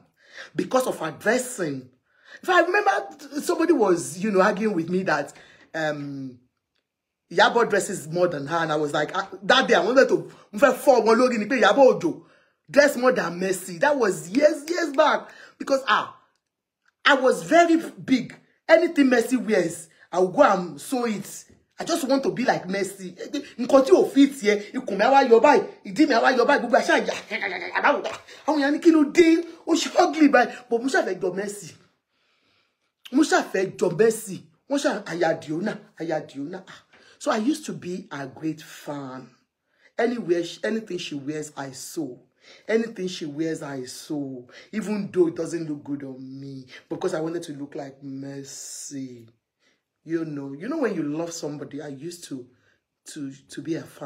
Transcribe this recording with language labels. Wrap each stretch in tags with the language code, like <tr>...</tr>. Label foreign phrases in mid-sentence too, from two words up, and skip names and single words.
<en>Because of her dressing. If I remember, somebody was, you know, arguing with me that Yabo dresses more than her, and I was like, that day I wanted to fall Yabo Ojo dress more than Mercy. That was years back, because I was very big. Anything Mercy wears, I will go and sew it. I just want to be like Mercy.</en> <yo>Nǹkan tí ó</yo> <en>fit here,</en> <yo>ikùn mi wá yọ báyìí, ìdí mi wá yọ báyìí, gbogbo àṣà ya. Àwọn yan ní kí ló dé, ó ṣe ugly báyìí, but mo ṣá fẹ́ jọ Mercy. Mo ṣá fẹ́ jọ Mercy. Mo ṣá aya Diona.</yo> <en>So I used to be a great fan. Anywhere, anything she wears, I sew. Anything she wears, I sew. Even though it doesn't look good on me, because I wanted to look like Mercy. You know when you love somebody, I used to be a fan.</en>